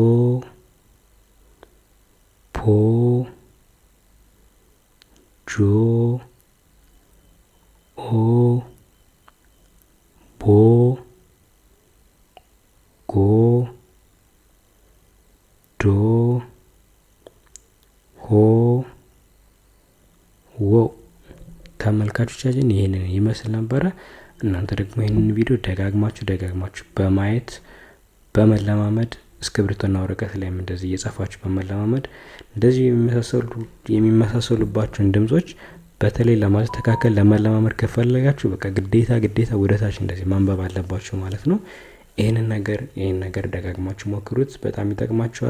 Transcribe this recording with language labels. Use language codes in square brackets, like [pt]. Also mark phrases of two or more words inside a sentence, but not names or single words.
[am] ፖ ጆ ኦ ቦ ጎ ዶ ሆ ዎ። ተመልካቾቻችን ይህንን ይመስል ነበረ። እናንተ ደግሞ ይህንን ቪዲዮ ደጋግማችሁ በማየት በመለማመድ እስክሪብቶና ወረቀት ላይም እንደዚህ እየጻፋችሁ በመለማመድ እንደዚህ የሚመሳሰሉባቸውን ድምጾች በተለይ ለማስተካከል ለመለማመድ ከፈለጋችሁ በቃ ግዴታ ወደታች እንደዚህ ማንበብ አለባችሁ ማለት ነው። ይህንን ነገር ደጋግማችሁ ሞክሩት። በጣም ይጠቅማችኋል፣